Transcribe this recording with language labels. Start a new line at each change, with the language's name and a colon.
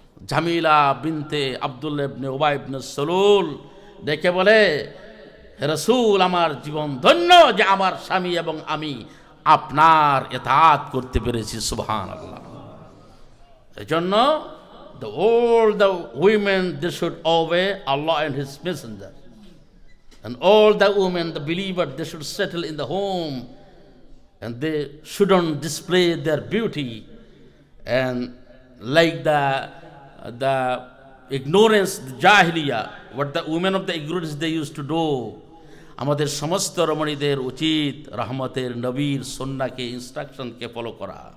Bangla: জামিলা বিনতে আব্দুল্লাহ ইবনে উবাই ইবনে সলুল ডেকে বলে, হে রাসূল, আমার জীবন ধন্য যে আমার স্বামী এবং আমি আপনার ইতাআত করতে পেরেছি।
Arabic: সুবহানাল্লাহ।
Bangla: এজন্য
English: all the women, they should obey Allah and His Messenger, and all the women, the believers, they should settle in the home, and they shouldn't display their beauty and like the ignorance, the jahiliya, what the women of the ignorance they used to do.
Bangla: আমাদের সমস্ত রমণীদের উচিত রহমতের নবীর সুন্নাহকে, ইনস্ট্রাকশনকে follow করা।